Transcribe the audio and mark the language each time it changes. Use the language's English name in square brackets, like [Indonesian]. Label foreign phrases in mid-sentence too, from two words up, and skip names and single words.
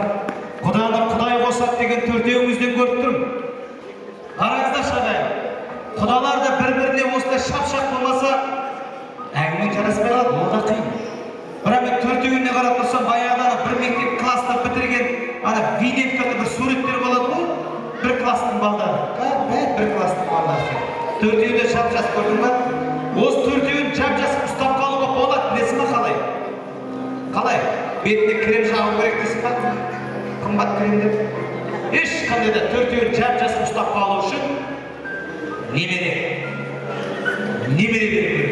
[Kazakh] Құданы Құдай қосады деген төртеуіңізден көріп тұрмын. Қараңыздар шағайын, құдалар да бір-біріне осылай шап-шап болмаса, әңгімен жараспай қалады, ол да қиын. Бірақ мен төртеуіне қарап тұрсам, баяғыда бір мектеп класста бітірген, винеткада бір суреттер болады ғой. Бір кластың балдары. Бір кластың балдары. Төртеуді жап-жас көрдің ба? Осы төртеуін жап-жас ұстап қалуға болады, білесің ме қалай? Қалай? Бетіне крем жағу керек дейсің ба? Қымбат крем деп. Ешқандай да төртеуін жап-жас ұстап қалу үшін немере беру керек.